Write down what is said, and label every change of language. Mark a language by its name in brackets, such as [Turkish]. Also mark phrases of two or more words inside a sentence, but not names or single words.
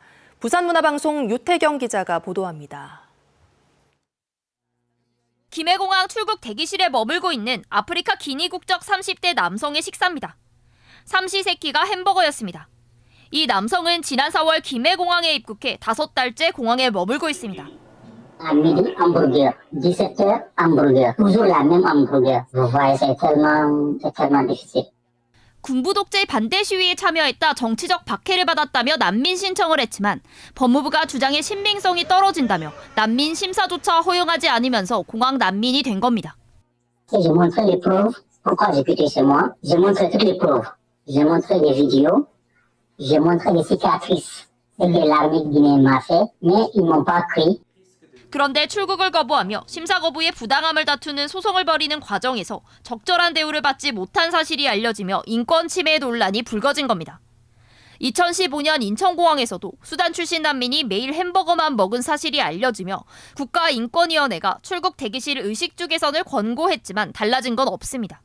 [Korean] 부산문화방송 유태경 기자가 보도합니다. 김해공항 출국 대기실에 머물고 있는 아프리카 기니 국적 30대 남성의 식사입니다. 삼시세끼가 햄버거였습니다. 이 남성은 지난 4월 김해공항에 입국해 5달째 공항에 머물고 있습니다. [French] Midi hamburger, 17h hamburger, toujours la même hamburger. Vous voyez, c'est tellement difficile. [Korean] 군부 독재 반대 시위에 참여했다 정치적 박해를 받았다며 난민 신청을 했지만 법무부가 주장의 신빙성이 떨어진다며 난민 심사조차 허용하지 않으면서 공항 난민이 된 겁니다. [French] Je montre les preuves. Pourquoi j'ai quitté chez moi? Je montre toutes les preuves. Je montre les vidéos. Je montre les cicatrices. C'est que l'armée guinéenne m'a fait, mais ils m'ont pas cru. [Korean] 그런데 출국을 거부하며 심사 거부의 부당함을 다투는 소송을 벌이는 과정에서 적절한 대우를 받지 못한 사실이 알려지며 인권 침해 논란이 불거진 겁니다. 2015년 인천공항에서도 수단 출신 난민이 매일 햄버거만 먹은 사실이 알려지며 국가인권위원회가 출국 대기실 의식주 개선을 권고했지만 달라진 건 없습니다.